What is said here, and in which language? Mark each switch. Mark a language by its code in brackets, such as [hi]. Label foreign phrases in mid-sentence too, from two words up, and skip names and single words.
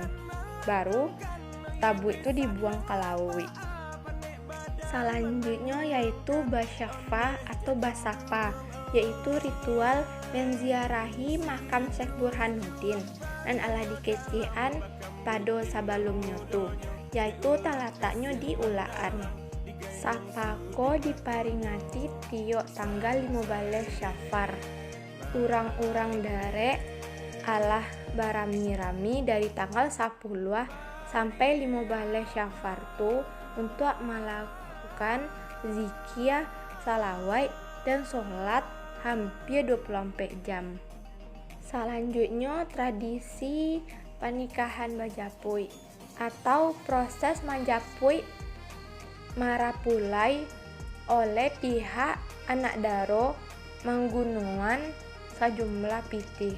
[id] Baru tabui itu dibuang ke laut. Selanjutnya yaitu Basyafa atau Basapa, yaitu ritual menziarahi makam Syekh Burhanuddin dan ala dikecian pada sebelumnya tuh, yaitu terletaknya di Ulaan. [min] Sapako diperingati tiok tanggal 15 Syafar. Urang-urang darek alah barami-rami [id] dari tanggal 10 sampai 15 Syafar tuh untuk melakukan zikir, salawat dan sholat hampir 24 jam. Selanjutnya tradisi pernikahan Majapui atau proses Majapui marapulai oleh pihak anak daro menggunakan sejumlah pitih.